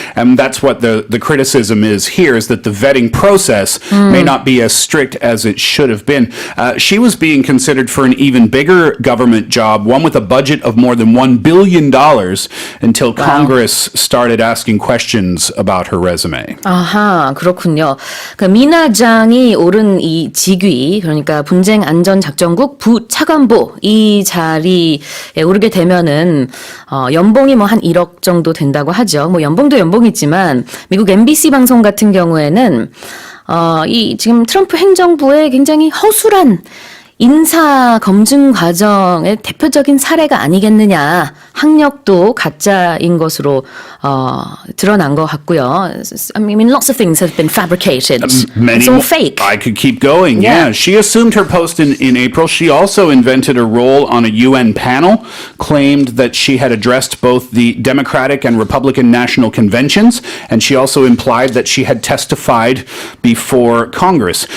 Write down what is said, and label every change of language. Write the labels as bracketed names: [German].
[English] And that's what the criticism is here, is that the vetting process may not be as strict as it should have been. She was being considered for an even bigger government job, one with a budget of more than $1 billion, until Congress started asking questions about her resume. [Korean] 아하, 그렇군요. 그 미나 장이 오른 이 직위, 그러니까 분쟁 안전 작전국 부차관보 이 자리에 오르게 되면은 연봉이 뭐 한 1억 정도 된다고 하죠. 뭐 연봉도 연봉이지만 미국 MBC 방송 같은 경우에는 이 지금 트럼프 행정부의 굉장히 허술한 인사 검증 과정의 대표적인 사례가 아니겠느냐. 학력도 가짜인 것으로 드러난 것 같고요. [English] I mean, lots of things have been fabricated. It's all fake. I could keep going. Yeah. She assumed her post in April. She also invented a role on a UN panel, claimed that she had addressed both the Democratic and Republican national conventions, and she also implied that she had testified before Congress.